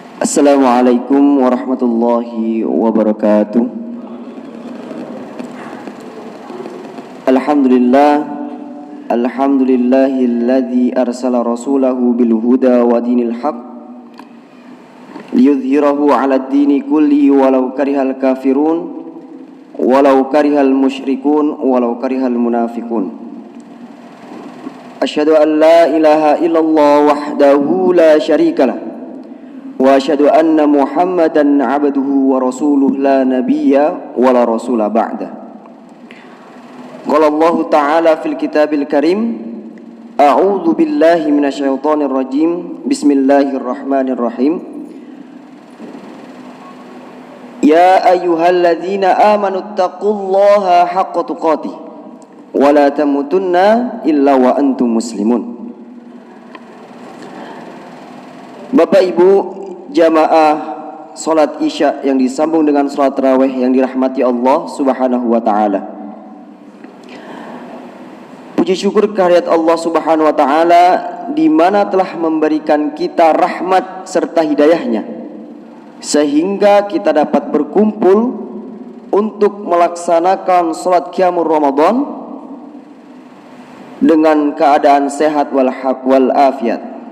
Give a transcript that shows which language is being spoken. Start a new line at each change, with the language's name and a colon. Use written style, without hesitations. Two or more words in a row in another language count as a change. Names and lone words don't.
Arabic: السلام عليكم ورحمة الله وبركاته. الحمد لله الذي أرسل رسوله بالهدى ودين الحق ليظهره على الدين كله ولو كره الكافرون ولو كره المشركون ولو كره المنافقون. أشهد أن لا إله إلا الله وحده لا شريك له وأشهد أن محمدا عبده ورسوله لا نبي ولا رسول بعده. قال الله تعالى في الكتاب الكريم، أعوذ بالله من الشيطان الرجيم. بسم الله الرحمن الرحيم. يا أيها الذين آمنوا اتقوا الله حق تقاته ولا تموتن إلا وأنتم مسلمون.
Indonesian: Bapak Ibu jamaah salat Isya yang disambung dengan salat tarawih yang dirahmati Allah
Arabic: سبحانه وتعالى.
Indonesian: Puji syukur kehadirat Allah
Arabic: سبحانه وتعالى
Indonesian: di mana telah memberikan kita rahmat serta hidayahnya sehingga kita dapat berkumpul untuk melaksanakan salat
Arabic: قيام رمضان
Indonesian: dengan keadaan sehat wal afiat.